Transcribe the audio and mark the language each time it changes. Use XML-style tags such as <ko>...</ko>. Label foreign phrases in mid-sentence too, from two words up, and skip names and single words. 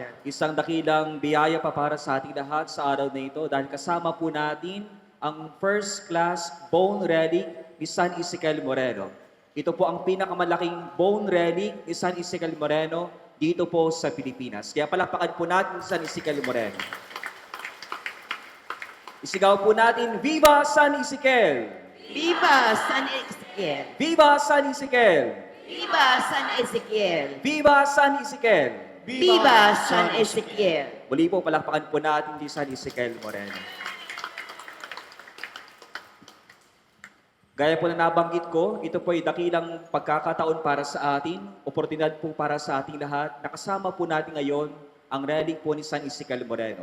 <tl>Isang dakilang biyaya pa para sa ating lahat sa araw na ito dahil kasama po natin ang</tl> <en>first class bone relic</en> <tl>ni San Ezekiel Moreno. Ito po ang pinakamalaking</tl> <en>bone relic</en> <tl>ni San Ezekiel Moreno dito po sa Pilipinas. Kaya palakpakan po natin San Ezekiel Moreno. Isigaw po natin,</tl> <es>Viva San Ezekiel! Viva San Ezekiel! Viva San Ezekiel! Viva San Ezekiel! Viva San Ezekiel! Viva San Ezequiel!</es> <tl>Muli po, palakpakan po natin si San Ezequiel Moreno. Gaya po na nabanggit ko, ito po ay dakilang pagkakataon para sa atin, oportunidad po para sa ating lahat. Nakasama po natin ngayon ang relic po ni San Ezequiel Moreno.</tl>